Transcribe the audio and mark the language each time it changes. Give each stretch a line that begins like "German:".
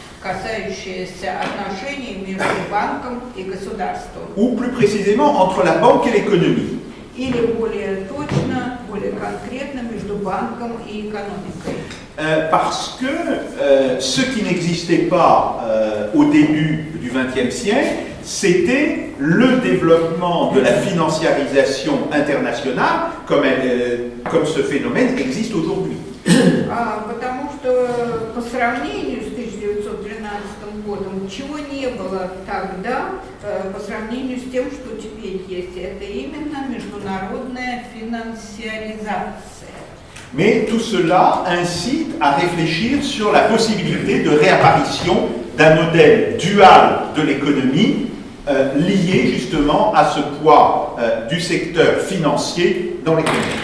Russian: касающиеся отношений между банком и государством.
French: Ou plus précisément entre la banque et l'économie.
Russian: Или более точно, более конкретно между банком и экономикой.
French: Parce que ce qui n'existait pas au début du XXe siècle, c'était le développement de la financiarisation internationale, comme ce phénomène existe aujourd'hui.
Russian: Потому что по сравнению с 1913 годом, чего не было тогда, по сравнению с тем, что теперь есть, это именно международная финансиаризация.
French: Mais tout cela incite à réfléchir sur la possibilité de réapparition d'un modèle dual de l'économie lié justement à ce poids du secteur financier dans l'économie.